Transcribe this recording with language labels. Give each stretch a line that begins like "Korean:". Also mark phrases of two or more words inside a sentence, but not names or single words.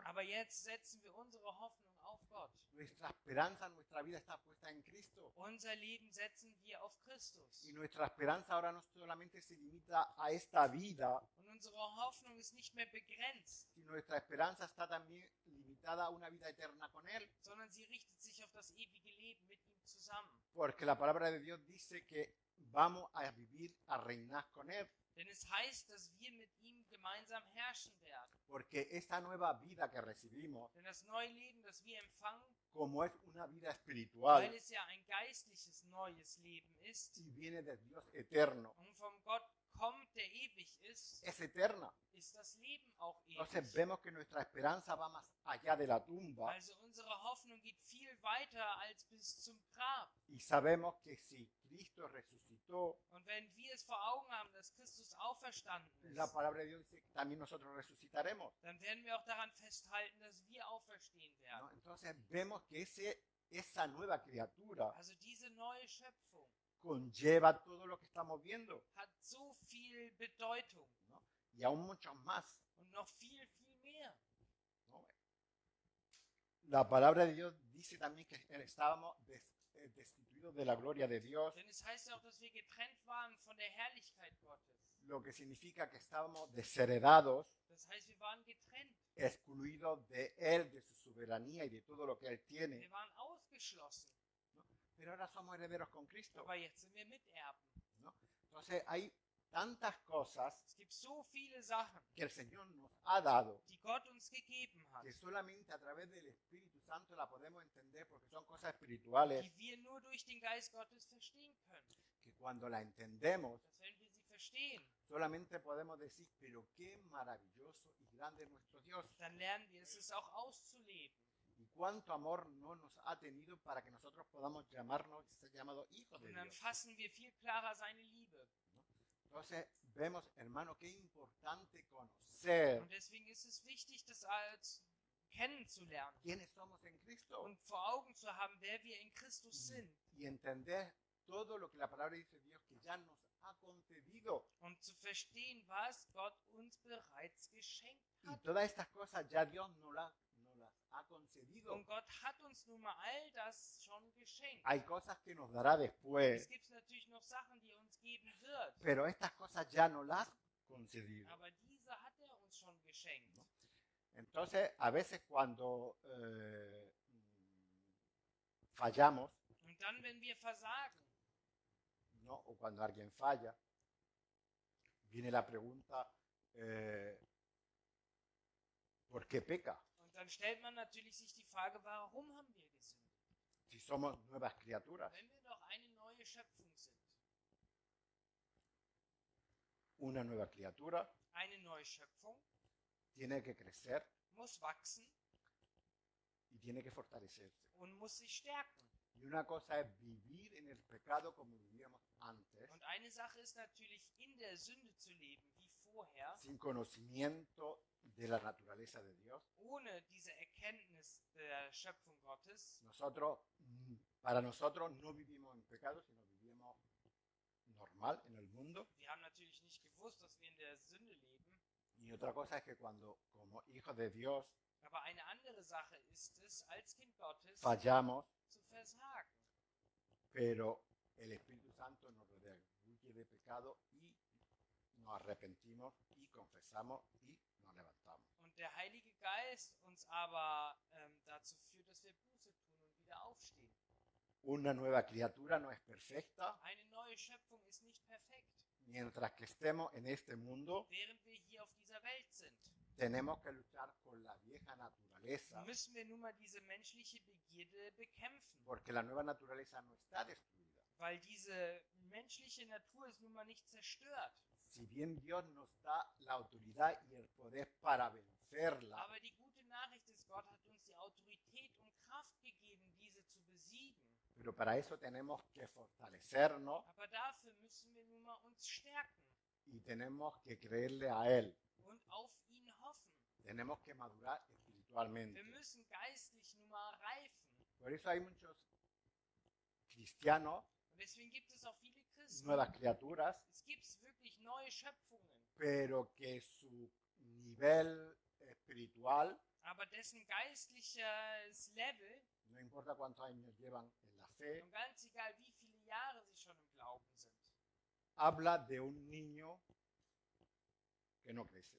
German: Aber jetzt setzen wir unsere Hoffnung auf Gott.
Spanish: Nuestra esperanza, nuestra vida está puesta en Cristo.
German: Unser Leben setzen wir auf Christus.
Spanish: Y nuestra esperanza ahora no solamente se limita a esta vida,
German: Und unsere Hoffnung ist nicht mehr begrenzt,
Spanish: sino nuestra esperanza está también limitada a una vida eterna con Él.
German: sondern sie richtet sich auf das ewige Leben mit ihm zusammen.
Spanish: Porque la palabra de Dios dice que vamos a vivir, a reinar con Él.
German: Denn es heißt, dass wir mit ihm gemeinsam herrschen werden.
Spanish: Porque esta nueva vida que recibimos,
German: Denn das neue Leben, das wir empfangen,
Spanish: como es una vida
German: weil
Spanish: espiritual
German: es ja ein geistliches neues Leben ist
Spanish: y viene de Dios eterno,
German: und vom Gott kommt, der ewig ist,
Spanish: es eterna.
German: ist das Leben auch
Spanish: Entonces
German: ewig.
Spanish: vemos que nuestra esperanza va más allá de la tumba
German: Also unsere Hoffnung geht viel weiter als bis zum Grab.
Spanish: y sabemos que si Cristo resucitó,
German: Und wenn wir es vor Augen haben, dass Christus auferstanden
Spanish: la
German: ist,
Spanish: palabra de Dios dice que también nosotros resucitaremos,
German: dann werden wir auch daran festhalten, dass wir auferstehen
Spanish: ¿no?
German: werden.
Spanish: Entonces vemos que esa nueva criatura
German: Also diese neue Schöpfung
Spanish: conlleva todo lo que estamos viendo,
German: hat so viel Bedeutung
Spanish: ¿no? Y aún muchos más,
German: und noch viel, viel mehr.
Spanish: ¿no? La palabra de Dios dice también que estábamos destituidos de la gloria de Dios,
German: Denn es heißt ja auch, dass wir getrennt waren von der Herrlichkeit Gottes.
Spanish: lo que significa que estábamos desheredados,
German: Das heißt, wir waren getrennt.
Spanish: excluidos de Él, de su soberanía y de todo lo que Él tiene.
German: Wir waren ausgeschlossen.
Spanish: Pero ahora somos herederos con Cristo,
German: Aber jetzt sind wir Miterben.
Spanish: ¿no? Entonces hay tantas cosas
German: Es gibt so viele Sachen,
Spanish: que el Señor nos ha dado,
German: die Gott uns gegeben hat,
Spanish: que solamente a través del Espíritu Santo la podemos entender porque son cosas espirituales,
German: die wir nur durch den Geist Gottes verstehen können.
Spanish: que cuando la entendemos,
German: Dass wenn wir sie verstehen,
Spanish: solamente podemos decir, pero qué maravilloso y grande es nuestro Dios.
German: dann lernen wir es auch auszuleben.
Spanish: Y cuánto amor no nos ha tenido para que nosotros podamos llamarnos, ser llamados hijos de
German: Und dann
Spanish: Dios.
German: fassen wir viel klarer seine Liebe.
Spanish: Entonces vemos, hermano, qué importante conocer
German: Und deswegen ist es wichtig, das als kennenzulernen
Spanish: quiénes somos en Cristo
German: und vor Augen zu haben, wer wir in Christus sind.
Spanish: y entender todo lo que la palabra dice Dios que ya nos ha concedido.
German: Und zu verstehen, was Gott uns bereits geschenkt
Spanish: Y
German: hat.
Spanish: todas estas cosas ya Dios no las ha concedido.
German: Und Gott hat uns nun mal all das schon geschenkt.
Spanish: Hay cosas que nos dará después,
German: Es gibt natürlich noch Sachen, die er uns geben wird.
Spanish: pero estas cosas ya no las ha concedido.
German: Aber diese hat er uns schon geschenkt.
Spanish: Entonces, a veces cuando fallamos,
German: Und dann, wenn wir versagen,
Spanish: ¿no? O cuando alguien falla, viene la pregunta, ¿por qué peca?
German: und dann stellt man natürlich sich die Frage, warum haben wir gesündigt?
Spanish: Si somos nuevas criaturas.
German: Wenn wir doch eine neue Schöpfung sind.
Spanish: Una nueva criatura
German: Eine neue Schöpfung
Spanish: tiene que crecer
German: muss wachsen
Spanish: y tiene que fortalecerse.
German: und muss sich stärken.
Spanish: Y una cosa es vivir en el pecado como vivíamos antes,
German: Und eine Sache ist natürlich, in der Sünde zu leben, wie vorher,
Spanish: sin conocimiento de la naturaleza de Dios.
German: ohne diese Erkenntnis der Schöpfung Gottes.
Spanish: Nosotros, para nosotros no vivimos en pecado, sino vivimos normal en el mundo.
German: Wir haben natürlich nicht gewusst, dass wir in der Sünde leben.
Spanish: Y otra cosa es que cuando, como hijos de Dios,
German: Aber eine andere Sache ist es, als Kind Gottes
Spanish: fallamos,
German: zu versagen.
Spanish: pero el Espíritu Santo nos redarguye de pecado y nos arrepentimos y confesamos y nos levantamos.
German: Und der Heilige Geist uns aber dazu führt, dass wir Buße tun und wieder aufstehen.
Spanish: Una nueva criatura no es perfecta.
German: Eine neue Schöpfung ist nicht perfekt.
Spanish: Mientras que estemos en este mundo,
German: Während wir hier auf dieser Welt sind,
Spanish: tenemos que luchar con la vieja naturaleza,
German: müssen wir nun mal diese menschliche Begierde bekämpfen.
Spanish: porque la nueva naturaleza no está destruida.
German: Weil diese menschliche Natur ist nun mal nicht zerstört.
Spanish: Si bien Dios nos da la autoridad y el poder para vencerla,
German: Aber die gute Nachricht ist, Gott hat uns die Autorität und Kraft gegeben, diese zu besiegen.
Spanish: pero para eso tenemos que fortalecernos
German: Aber dafür müssen wir nun mal uns stärken
Spanish: y tenemos que creerle a Él.
German: und auf ihn hoffen.
Spanish: Tenemos que madurar
German: Wir
Spanish: espiritualmente.
German: müssen geistlich nun mal reifen.
Spanish: Por eso hay muchos cristianos,
German: Und deswegen gibt es auch viele Christen.
Spanish: nuevas criaturas,
German: Es gibt wirklich neue Schöpfungen,
Spanish: pero que su nivel espiritual,
German: aber dessen geistliches Level,
Spanish: no importa cuántos años llevan en la fe,
German: und ganz egal wie viele Jahre sie schon im Glauben sind,
Spanish: habla de un niño que no crece.